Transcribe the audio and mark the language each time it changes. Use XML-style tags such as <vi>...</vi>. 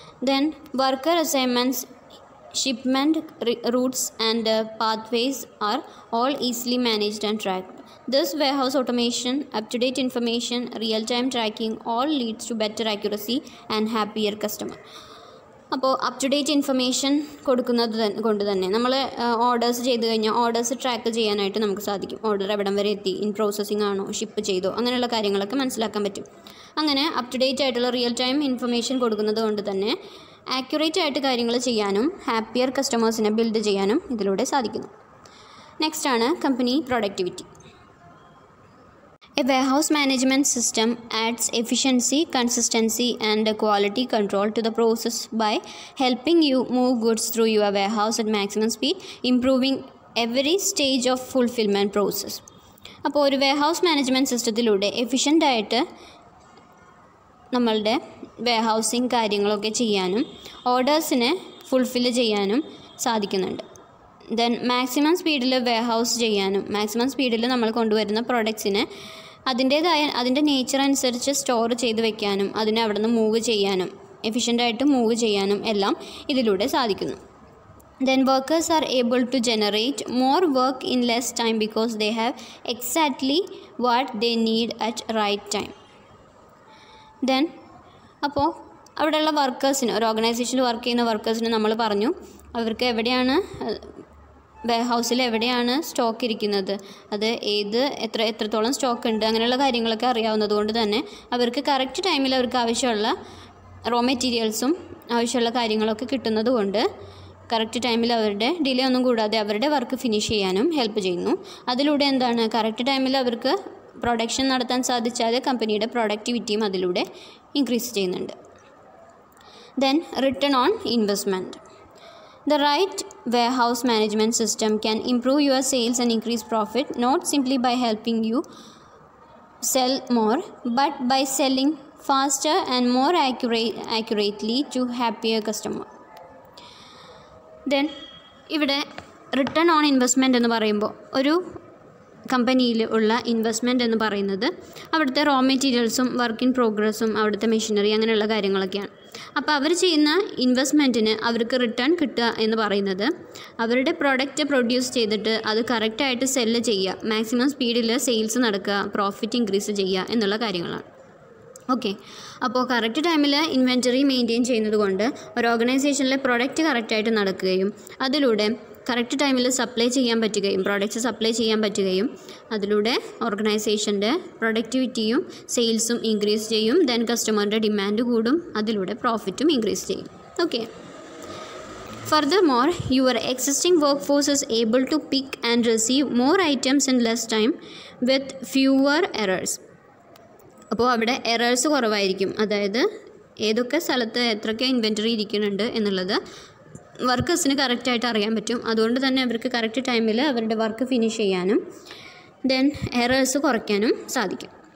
<en>Then worker assignments, shipment routes and pathways are all easily managed and tracked. This warehouse automation, up-to-date information, real-time tracking all leads to better accuracy and happier customer.</en> <ml>അപ്പോൾ up-to-date information കൊടുക്കുന്നത് കൊണ്ട് തന്നെ നമ്മൾ orders ചെയ്ത് കഴിഞ്ഞാൽ orders track ചെയ്യാനായിട്ട് നമുക്ക് സാധിക്കും. ഓർഡർ എവിടം വരെ എത്തി, ഇൻ പ്രോസസ്സിംഗ് ആണോ, ഷിപ്പ് ചെയ്തോ, അങ്ങനെയുള്ള കാര്യങ്ങളൊക്കെ മനസ്സിലാക്കാൻ പറ്റും. അങ്ങനെ up-to-date ആയിട്ടുള്ള റിയൽ ടൈം ഇൻഫർമേഷൻ കൊടുക്കുന്നത് കൊണ്ട് തന്നെ ആക്യുറേറ്റ് ആയിട്ട് കാര്യങ്ങൾ ചെയ്യാനും ഹാപ്പിയർ കസ്റ്റമേഴ്സിനെ ബിൽഡ് ചെയ്യാനും ഇതിലൂടെ സാധിക്കുന്നു. നെക്സ്റ്റ് ആണ് company productivity.</ml> <en>A warehouse management system adds efficiency, consistency, and quality control to the process by helping you move goods through your warehouse at maximum speed, improving every stage of fulfillment process.</en> <ml>അപ്പോൾ ഒരു warehouse management സിസ്റ്റത്തിലൂടെ എഫിഷ്യൻ്റായിട്ട് നമ്മളുടെ warehousing കാര്യങ്ങളൊക്കെ ചെയ്യാനും ഓർഡേഴ്സിനെ fulfil ചെയ്യാനും സാധിക്കുന്നുണ്ട്. Then maximum സ്പീഡിൽ warehouse ചെയ്യാനും maximum സ്പീഡിൽ നമ്മൾ കൊണ്ടുവരുന്ന പ്രോഡക്ട്സിനെ അതിൻ്റെ നേച്ചർ അനുസരിച്ച് സ്റ്റോർ ചെയ്ത് വെക്കാനും അതിനെ അവിടെ നിന്ന് മൂവ് ചെയ്യാനും എഫിഷ്യൻ്റായിട്ട് മൂവ് ചെയ്യാനും എല്ലാം ഇതിലൂടെ സാധിക്കുന്നു.</ml> <en>Then workers are able to generate more work in less time because they have exactly what they need at right time.</en> <ml>Then അപ്പോൾ അവിടെയുള്ള വർക്കേഴ്സിന് ഒരു ഓർഗനൈസേഷനിൽ വർക്ക് ചെയ്യുന്ന വർക്കേഴ്സിന് നമ്മൾ പറഞ്ഞു അവർക്ക് എവിടെയാണ് വെയർഹൗസിൽ എവിടെയാണ് സ്റ്റോക്ക് ഇരിക്കുന്നത്, അത് എത്രത്തോളം സ്റ്റോക്ക് ഉണ്ട്, അങ്ങനെയുള്ള കാര്യങ്ങളൊക്കെ അറിയാവുന്നത് കൊണ്ട് തന്നെ അവർക്ക് കറക്റ്റ് ടൈമിൽ അവർക്ക് ആവശ്യമുള്ള റോ മെറ്റീരിയൽസും ആവശ്യമുള്ള കാര്യങ്ങളൊക്കെ കിട്ടുന്നത് കൊണ്ട് കറക്റ്റ് ടൈമിൽ അവരുടെ ഡിലേ ഒന്നും കൂടാതെ അവരുടെ വർക്ക് ഫിനിഷ് ചെയ്യാനും ഹെൽപ്പ് ചെയ്യുന്നു. അതിലൂടെ എന്താണ് കറക്റ്റ് ടൈമിൽ അവർക്ക് പ്രൊഡക്ഷൻ നടത്താൻ സാധിച്ചാൽ കമ്പനിയുടെ പ്രൊഡക്ടിവിറ്റിയും അതിലൂടെ ഇൻക്രീസ് ചെയ്യുന്നുണ്ട്.</ml> <en>Then return on investment. The right warehouse management system can improve your sales and increase profit not simply by helping you sell more but by selling faster and more accurately to happier customer.</en> <ml>Then ഇവിടെ return on investment എന്ന് പറയുമ്പോൾ ഒരു കമ്പനിയിൽ ഉള്ള investment എന്ന് പറയുന്നത് അവിടുത്തെ raw മെറ്റീരിയൽസും work in പ്രോഗ്രസ്സും അവിടുത്തെ മെഷീനറി അങ്ങനെയുള്ള കാര്യങ്ങളൊക്കെയാണ്. അപ്പോൾ അവർ ചെയ്യുന്ന ഇൻവെസ്റ്റ്മെൻറ്റിന് അവർക്ക് റിട്ടേൺ കിട്ടുക എന്ന് പറയുന്നത് അവരുടെ പ്രൊഡക്റ്റ് പ്രൊഡ്യൂസ് ചെയ്തിട്ട് അത് കറക്റ്റായിട്ട് സെല്ല് ചെയ്യുക, മാക്സിമം സ്പീഡിൽ സെയിൽസ് നടക്കുക, പ്രോഫിറ്റ് ഇൻക്രീസ് ചെയ്യുക എന്നുള്ള കാര്യങ്ങളാണ്. ഓക്കെ, അപ്പോൾ കറക്റ്റ് ടൈമിൽ ഇൻവെൻറ്ററി മെയിൻറ്റെയിൻ ചെയ്യുന്നത് കൊണ്ട് ഒരു ഓർഗനൈസേഷനിലെ പ്രൊഡക്റ്റ് കറക്റ്റായിട്ട് നടക്കുകയും അതിലൂടെ കറക്റ്റ് ടൈമിൽ സപ്ലൈ ചെയ്യാൻ പറ്റുകയും പ്രോഡക്റ്റ്സ് സപ്ലൈ ചെയ്യാൻ പറ്റുകയും അതിലൂടെ ഓർഗനൈസേഷൻ്റെ പ്രൊഡക്ടിവിറ്റിയും സെയിൽസും ഇൻക്രീസ് ചെയ്യും. ദെൻ കസ്റ്റമറിൻ്റെ ഡിമാൻഡ് കൂടും, അതിലൂടെ പ്രോഫിറ്റും ഇൻക്രീസ് ചെയ്യും.</ml> <en>Okay, furthermore your existing workforce is able to pick and receive more items in less time with fewer errors.</en> <ml>അപ്പോൾ അവിടെ എറേഴ്സ് കുറവായിരിക്കും, അതായത് ഏതൊക്കെ സ്ഥലത്ത് എത്രയൊക്കെ ഇൻവെൻറ്ററി ഇരിക്കുന്നുണ്ട് എന്നുള്ളത് വർക്കേഴ്സിന് കറക്റ്റായിട്ട് അറിയാൻ പറ്റും. അതുകൊണ്ട് തന്നെ അവർക്ക് കറക്റ്റ് ടൈമിൽ അവരുടെ വർക്ക് ഫിനിഷ് ചെയ്യാനും ദെൻ എറേഴ്സ് കുറയ്ക്കാനും സാധിക്കും.</ml>